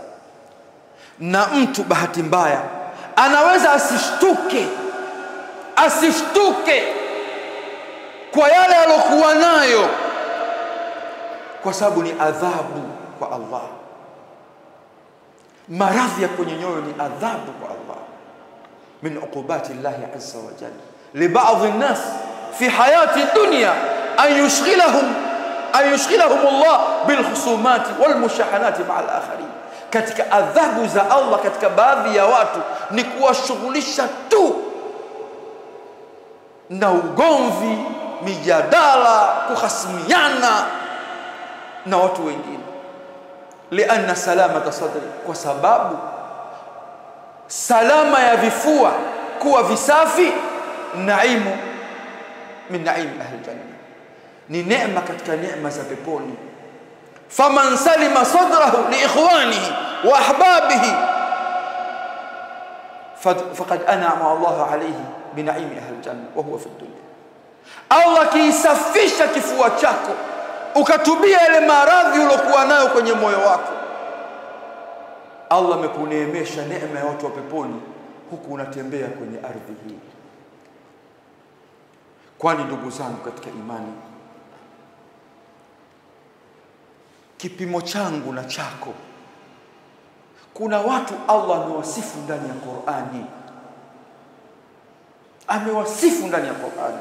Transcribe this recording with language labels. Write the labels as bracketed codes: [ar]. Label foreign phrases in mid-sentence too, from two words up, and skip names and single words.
[sw] Na mtu bahati mbaya anaweza asishtuke kwa yale alokuwa nayo, kwa sababu ni adhabu kwa Allah. Maradhi ya kwenye nyoyo ni adhabu kwa Allah, [ar] من عقوبات الله عز وجل لبعض الناس في الحياة الدنيا أن يشغلهم الله بالخصومات والمشاحنات مع الآخرين. [sw] Katika adhabu za Allah katika baadhi ya watu ni kuwashughulisha tu na ugomvi, mijadala, kuhasimiana na watu wengine. [ar] لأن سلامة الصدر, [sw] kwa sababu salama ya vifua kuwa visafi, [ar] نعيم من نعيم أهل الجنة, [sw] ni neema katika neema za peponi. [ar] فمن سلم صدره لإخوانه وأحبابه فقد أنعم الله عليه بنعيم أهل الجنة وهو في الدنيا. [sw] Allah kiisafisha kifua chako, ukatubia ile maradhi ulokuwa nayo kwenye moyo wako, Allah amekuneemesha neema ya watu wa peponi, huku unatembea kwenye ardhi hii. Kwani ndugu zangu katika imani, kipimo changu na chako, kuna watu Allah amewasifu ndani ya Qur'ani, amewasifu ndani ya Qur'ani.